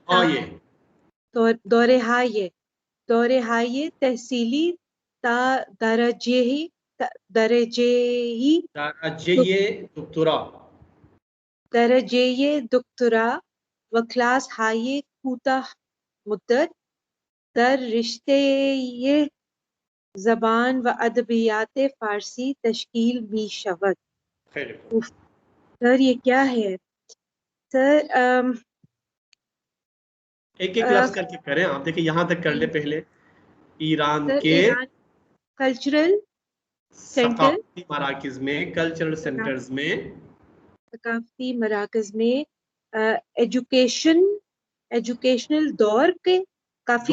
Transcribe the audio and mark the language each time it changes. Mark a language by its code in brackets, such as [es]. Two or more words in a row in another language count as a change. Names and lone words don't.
[fa] تا درجه دکترا و کلاس های کوتاه مدت در رشته زبان و ادبیات فارسی تشکیل می شود. [ur] سر یہ کیا ہے سر؟ ایک لفظ کر کے کریں آپ، دیکھیں یہاں تک کر لیں پہلے. ایران کے [en] cultural center, [ur] مراکز میں، [en] cultural centers [ur] میں، ثقافتی مراکز میں ایجوکیشنل دور کے کافی